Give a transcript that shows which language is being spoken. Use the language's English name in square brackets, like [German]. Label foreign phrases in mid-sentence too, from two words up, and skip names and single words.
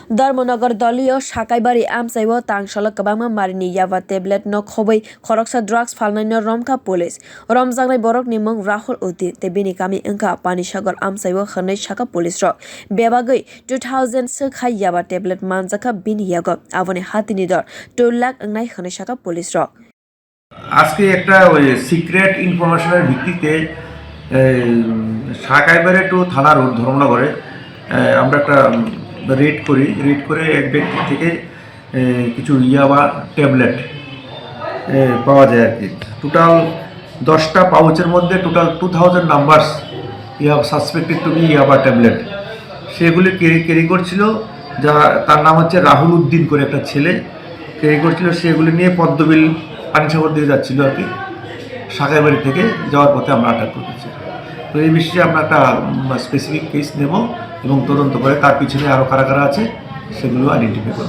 [Kok Borok] धर्मनगर दलीय sakaibari amchaio Tang salo kwbangma marini [English] yaba tablet [Kok Borok] no khobui khoroksa drugs falnaino romkha police romjaknai borok ni mung Rahul Uddin te bini kami wngkha Panisagar amchaio hwnwi saka police rok bebagui 2000 sokhai [English] yaba tablet [Kok Borok] manjakha bini yago aboni hatini dor 2 lakh wngnai hwnwi saka police rok [Bangla] আজকে একটা ওই [English] secret information [Bangla] ভিত্তিতে সাকাইবারে টু থানা রোড ধর্মনগরে আমরা একটা রেড করে এক ব্যক্তি থেকে কিছু [English] yaba tablet [Bangla] পাওয়া যায় আর কি টোটাল 10টা পাউচের মধ্যে [English] total 2000 numbers yaba suspected to be yaba tablet [Bangla] সেগুলি ক্যারি করছিল যা তার নাম হচ্ছে রাহুল উদ্দিন করে একটা ছেলে ক্যারি করছিল সেগুলি নিয়ে পদ্মবিল পানিসাগর দিয়ে যাচ্ছিল আর কি সাকাইবাড়ি থেকে যাওয়ার পথে আমরা আটক করেছি তো এই বিষয়ে আমরা একটা [English] specific case [Bangla] নেব এবং তদন্ত করে তার পিছনে আরও কারা কারা আছে সেগুলো আইডেন্টিফাই করব।